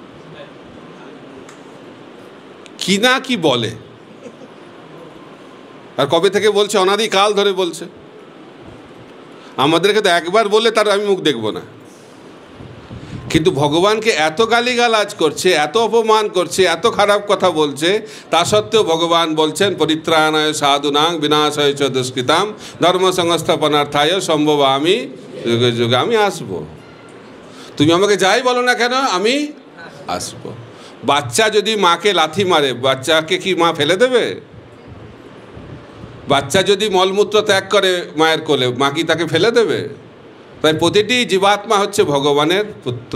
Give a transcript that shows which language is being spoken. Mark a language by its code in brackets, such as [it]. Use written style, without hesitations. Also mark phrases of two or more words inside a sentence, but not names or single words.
[bn] কি না কি বলে, আর কবে থেকে বলছে? অনাদিকাল ধরে বলছে। আমাদেরকে তো একবার বলে তার আমি মুখ দেখব না, কিন্তু ভগবানকে এত গালিগালাজ করছে, এত অপমান করছে, এত খারাপ কথা বলছে, তা সত্ত্বেও ভগবান বলছেন [sa] পরিত্রাণায় সাধুনাং বিনাশায় চ দুষ্কৃতাম ধর্ম সংস্থাপনার্থায় সম্ভবামি যুগে যুগে। [bn] আমি আসবো, তুমি আমাকে যাই বলো না কেন, আমি আসবো। বাচ্চা যদি মাকে লাথি মারে, বাচ্চাকে কি মা ফেলে দেবে? বাচ্চা যদি মলমূত্র ত্যাগ করে মায়ের কোলে, মা কি তাকে ফেলে দেবে? তাই প্রতিটি জীবাত্মা হচ্ছে ভগবানের পুত্র।